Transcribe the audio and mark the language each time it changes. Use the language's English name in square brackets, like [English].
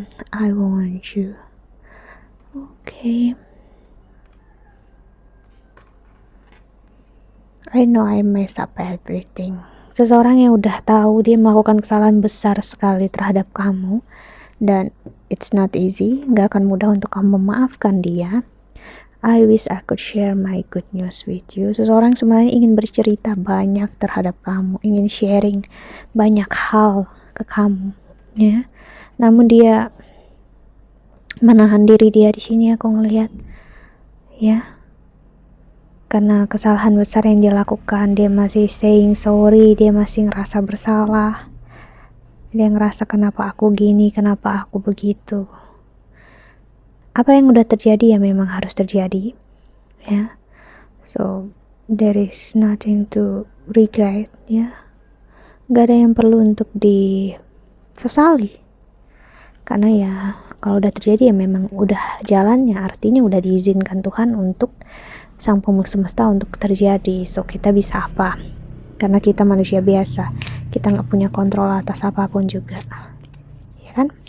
[English] I want you. Okay. I know I mess up everything. [Indonesian] Seseorang yang udah tahu dia melakukan kesalahan besar sekali terhadap kamu, dan [English] it's not easy, [Indonesian] gak akan mudah untuk kamu memaafkan dia. [English] I wish I could share my good news with you. [Indonesian] Seseorang sebenarnya ingin bercerita banyak terhadap kamu, ingin sharing banyak hal ke kamu, ya. Namun dia menahan diri dia di sini, aku ngelihat, ya. Karena kesalahan besar yang dia lakukan, dia masih [English] saying sorry, [Indonesian] dia masih ngerasa bersalah. Dia ngerasa kenapa aku gini, kenapa aku begitu. Apa yang udah terjadi ya memang harus terjadi, ya. [English] So there is nothing to regret, ya. [Indonesian] Gak ada yang perlu untuk disesali, karena ya kalau udah terjadi ya memang udah jalannya, artinya udah diizinkan Tuhan untuk Sang Pemilik Semesta untuk terjadi. So kita bisa apa? Karena kita manusia biasa, kita nggak punya kontrol atas apapun juga, ya kan?